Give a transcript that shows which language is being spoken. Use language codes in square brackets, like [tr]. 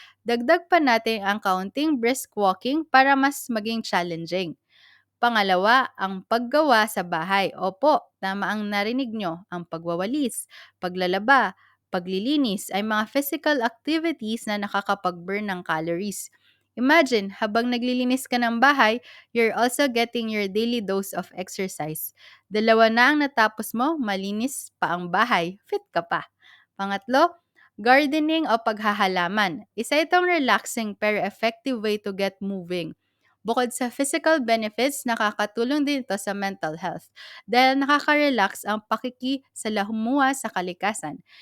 [tl] Dagdag pa natin ang kaunting brisk walking para mas maging challenging. Pangalawa, ang paggawa sa bahay. Opo, tama ang narinig nyo, ang pagwawalis, paglalaba, paglilinis ay mga physical activities na nakakapag-burn ng calories. [en] Imagine, [tl] habang naglilinis ka ng bahay, [en] you're also getting your daily dose of exercise. [tl] Dalawa na ang natapos mo, malinis pa ang bahay, fit ka pa. Pangatlo, gardening o paghahalaman. Isa itong relaxing pero [en] effective way to get moving. [tl] Bukod sa physical benefits, nakakatulong din ito sa mental health dahil nakaka-relax ang pakikisalamuha sa kalikasan.